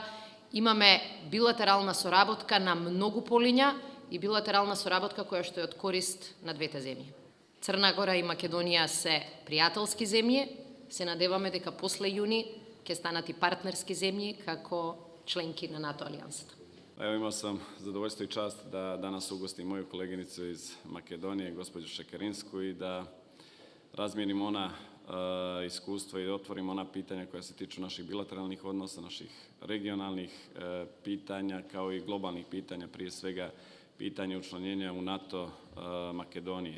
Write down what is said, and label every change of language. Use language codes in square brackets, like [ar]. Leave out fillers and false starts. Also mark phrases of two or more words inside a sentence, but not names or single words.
[mk] Имаме билатерална соработка на многу полиња и билатерална соработка која што е од корист на двете земји. Црна Гора и Македонија се пријателски земји, се надеваме дека после јуни ќе станат и партнерски земји како членки на НАТО алијансата. [sr] Evo, imao sam zadovoljstvo i čast da danas ugostim moju koleginicu iz Makedonije, gospođu Šekerinsku, i da razmijenim ona iskustva i otvorim ona pitanja koja se tiču naših bilateralnih odnosa, naših regionalnih pitanja, kao i globalnih pitanja, prije svega pitanje učlanjenja u NATO Makedonije.